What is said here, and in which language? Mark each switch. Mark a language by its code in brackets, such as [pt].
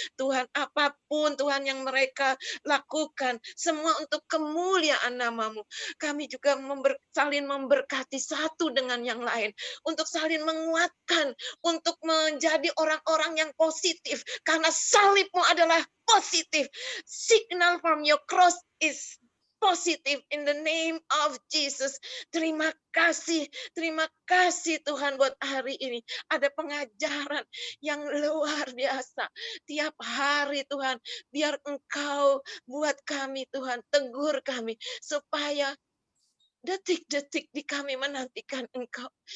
[id] Tuhan, apapun Tuhan yang mereka lakukan, semua untuk kemuliaan nama-Mu. Kami juga saling memberkati satu dengan yang lain, untuk saling menguatkan, untuk menjadi orang-orang yang positif, karena salib-Mu adalah positif. [en] Signal from your cross is positif in the name of Jesus. [id] Terima kasih Tuhan buat hari ini. Ada pengajaran yang luar biasa. Tiap hari Tuhan, biar Engkau buat kami Tuhan, tegur kami supaya detik-detik di kami menantikan Engkau.